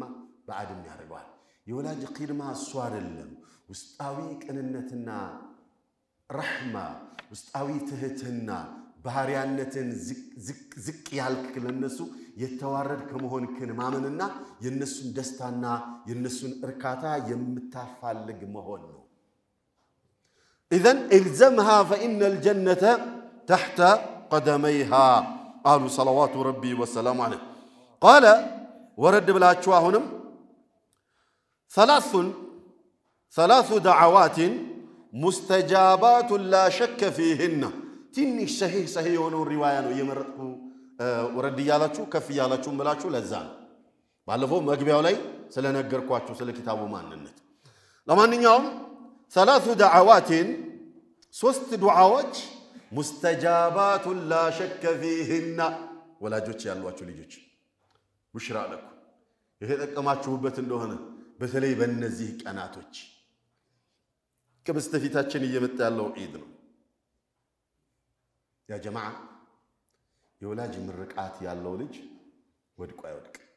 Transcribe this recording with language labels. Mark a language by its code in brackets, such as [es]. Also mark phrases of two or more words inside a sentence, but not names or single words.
[am] ባዕድም ያደርጋል የወላጅ ኺድማ እሱ አይደለም ውስጣዊ ቅንነትና ረህማ ውስጣዊ ትህትና ባህሪያነትን ዝቅ ያልክ ለነሱ የተዋረድ ከመሆንክን ማመንና የነሱን ደስታና የነሱን እርካታ የምታፋልግ መሆን ነው [ar] إذن الزمها فإن الجنة تحت قدميها قالوا صلوات ربي والسلام عليه قال ورد بلاتشواهنم ثلاث دعوات مستجابات لا شك فيهن [am] ትንሽ صحيح የሆነው ሪዋያ ነው የመረጥኩ ወረድ ያላችሁ ከፍ ያላችሁ መላችሁ ለዛን ባለፈው መግቢያው ላይ ስለነገርኳችሁ ስለ ኪታቡ ማንነት ለማንኛውም [ar] ثلاث دعوات [am] ሶስት ዱዓዎች [ar] مستجابات لا شك فيهن [am] ወላጆች ያሏችሁ ልጆች ብሽራ ለኩ ይሄ ተቀማችሁበት እንደሆነ በተለይ በእነዚህ ቀናቶች ከበስተፊታችን እየመጣ ያለው ኢድ ነው ያ ጀማዓ የወላጅ ምርቃት ያለው ልጅ ወድቆ አይወድቅ